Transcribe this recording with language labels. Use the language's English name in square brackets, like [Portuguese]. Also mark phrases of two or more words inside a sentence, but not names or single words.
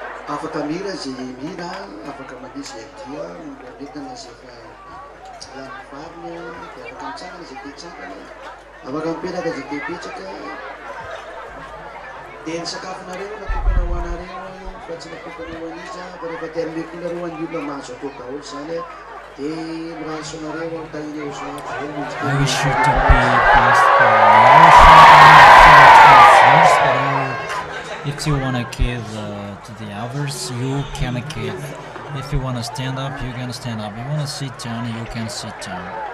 [Malagasy] afaka mira zay mira, afaka manisy dia, entana zay fa lany fariny, dia afaka mitsangana zay te-tsangana, afaka mipetraka zay te-petraka. Dia ny sakafonareo natokana ho anareo fa tsy natokana ho an'iza fa rehefa te hanome konareo an'ny olona mahazo atao daholo zany dia miraso anareo tagny Yahoshua [English] I wish you to be blessed by Yahoshua. If you want to give to the others, you can give. If you want to stand up, you can stand up. If you want to sit down, you can sit down.